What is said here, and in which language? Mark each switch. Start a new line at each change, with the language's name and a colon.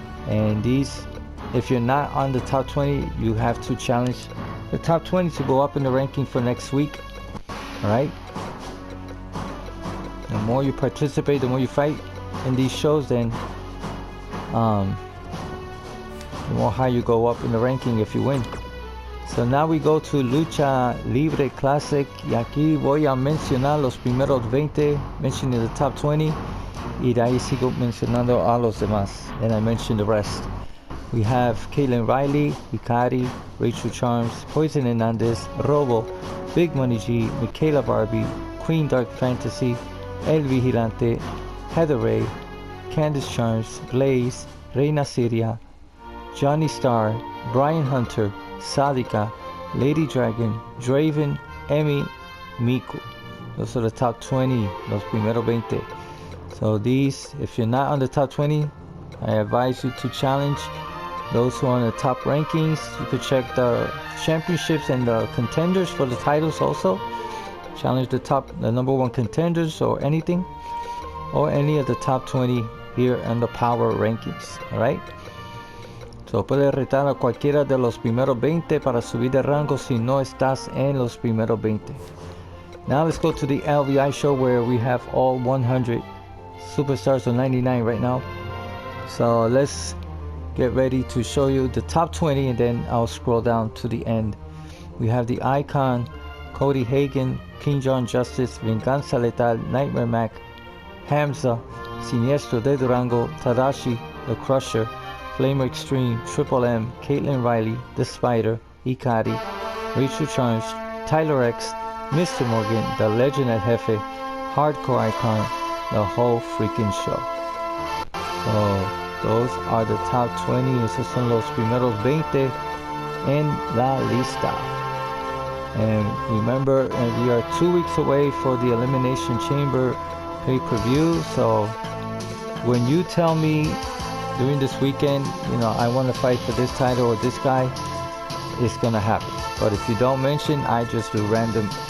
English: And these, if you're not on the top 20, you have to challenge the top 20 to go up in the ranking for next week. Alright? The more you participate, the more you fight in these shows, then the more high you go up in the ranking if you win. So now we go to
Spanish: Lucha Libre Classic, y aquí voy a mencionar los primeros 20,
English: mentioning the top 20,
Spanish: y de ahí sigo mencionando a los demás,
English: and I mention the rest. We have Caitlin Riley, Hikari, Rachel Charms, Poison Hernandez, Robo, Big Money G, Michaela Barbie, Queen Dark Fantasy, El Vigilante, Heather Ray, Candice Charms, Blaze, Reina Siria, Johnny Starr, Brian Hunter, Sadika, Lady Dragon, Draven, Emmy, Miku. Those are the top 20,
Spanish: los primeros 20.
English: So these, if you're not on the top 20, I advise you to challenge those who are on the top rankings. You could check the championships and the contenders for the titles also. Challenge the number 1 contenders or anything, or any of the top 20 here in the power rankings. Alright?
Spanish: So puedes retar a cualquiera de los primeros 20 para subir de rango si no estás en los primeros 20.
English: Now let's go to the LVI show where we have all 100 superstars, or 99 right now. So let's get ready to show you the top 20, and then I'll scroll down to the end. We have the Icon, Cody Hagan, King John Justice, Venganza Letal, Nightmare Mac, Hamza, Siniestro de Durango, Tadashi, The Crusher, Flamer Extreme, Triple M, Caitlin Riley, The Spider, Hikari, Rachel Charms, Tyler X, Mr. Morgan, The Legend of Jefe, Hardcore Icon, The Whole Freaking Show. So those are the top 20.
Spanish: Esos son los primeros 20 en la lista.
English: And remember, we are 2 weeks away for the Elimination Chamber pay-per-view. So when you tell me during this weekend, I want to fight for this title or this guy, it's gonna happen. But if you don't mention, I just do random